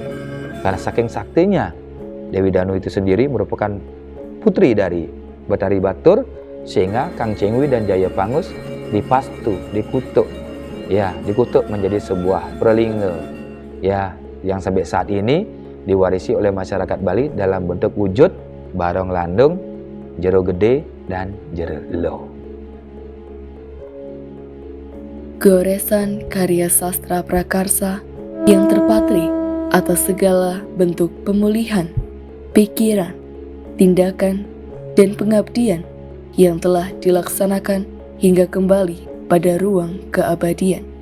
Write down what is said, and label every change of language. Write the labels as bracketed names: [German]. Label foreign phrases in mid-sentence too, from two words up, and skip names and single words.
[Indonesian] Karena saking saktinya, Dewi Danu itu sendiri merupakan putri dari Betari Batur, sehingga Kang Chingwi dan Jayapangus dipastu, dikutuk. Ya, dikutuk menjadi sebuah pralingga. Ya, yang sampai saat ini diwarisi oleh masyarakat Bali dalam bentuk wujud barong landung, jero gede, dan jero lo. Goresan karya sastra prakarsa yang terpatri atas segala bentuk pemulihan, pikiran, tindakan, dan pengabdian yang telah dilaksanakan hingga kembali pada ruang keabadian.